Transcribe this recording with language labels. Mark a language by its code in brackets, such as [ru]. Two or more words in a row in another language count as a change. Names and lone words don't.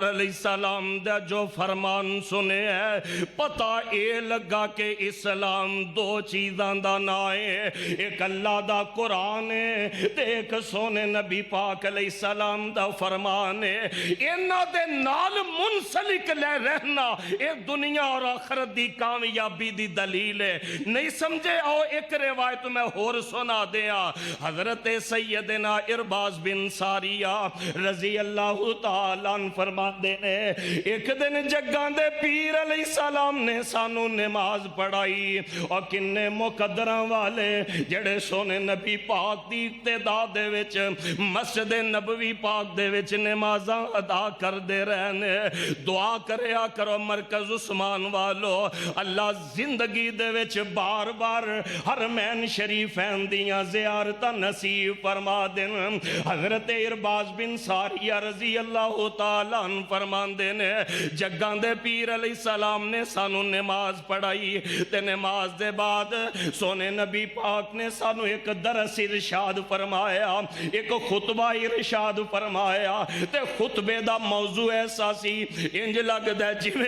[pa] علیہ السلام دا جو فرمان سنے ہے پتہ اے لگا کہ اسلام دو چیزاں دا نا ہے اک اللہ دا قرآن ہے تے اک سوہنے نبی پاک علیہ السلام دا فرمان ہے انہاں دے نال منسلک لے رہنا یہ دنیا اور آخرت دی کامیابی دی دلیل ہے. نہیں سمجھے آؤ اک روایت میں ہور سنا دیا حضرت سیدنا عرباض بن ساریہ رضی اللہ تعالیٰ عنہ فرماتے نے اک دن جگاں دے پیر علیہ السلام نے سانوں نماز پڑھائی اور کنے مقدراں والے جیہڑے سوہنے نبی پاک دی ابتدا دے وچ مسجد نبوی پاک دے وچ نمازاں ادا کردے رہنے دعا کریا کرو مرکز عثمان والو اللہ زندگی دے وچ بار بار حرمین شریفین دیاں زیارتاں نصیب فرما دین. حضرت عرباض بن ساریہ رضی اللہ تعالیٰ عنہ فرماندے نے جگاں دے پیر علیہ السلام نے سانوں نماز پڑھائی تے نماز دے بعد سوہنے نبی پاک نے سانوں اک درس ارشاد فرمایا اک خطبہ ارشاد فرمایا تے خطبے دا موضوع ایسا سی انج لگدا جیویں